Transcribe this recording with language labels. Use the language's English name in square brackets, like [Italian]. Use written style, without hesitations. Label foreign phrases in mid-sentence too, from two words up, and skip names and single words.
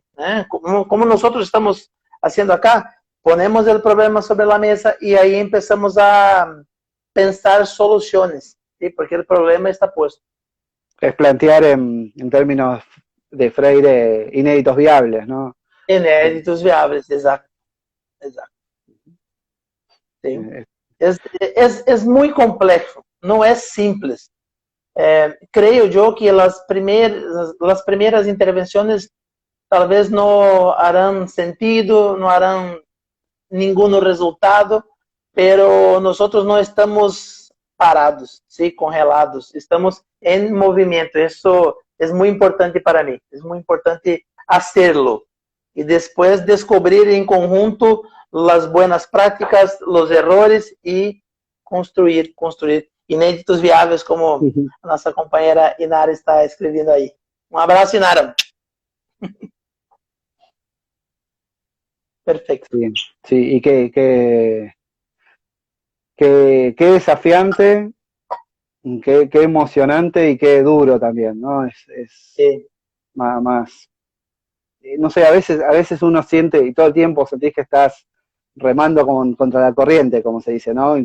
[Spanish] Como nosotros estamos haciendo acá, ponemos el problema sobre la mesa y ahí empezamos a pensar soluciones, ¿sí? Porque el problema está puesto. Es plantear en términos de Freire inéditos viables, ¿no? [Portuguese] Inéditos viáveis, exato. Exato. [Spanish] ¿Sí? Eh, Es muy complejo, no es simples. Creo yo que las primeras intervenciones tal vez no harán sentido, no harán ningún resultado, pero nosotros no estamos parados, ¿sí? Congelados, estamos en movimiento. Eso es muy importante para mí, es muy importante hacerlo y después descubrir en conjunto las buenas prácticas, los errores y construir [Portuguese] inéditos viáveis, como a nossa companheira Inara está escrevendo aí. Um abraço, [Spanish] Inara. Perfecto. Sí, sí, y qué desafiante, qué emocionante y qué duro también, ¿no? Sí. Más, no sé, a veces uno siente, y todo el tiempo sentís que estás remando contra la corriente, como se dice, ¿no?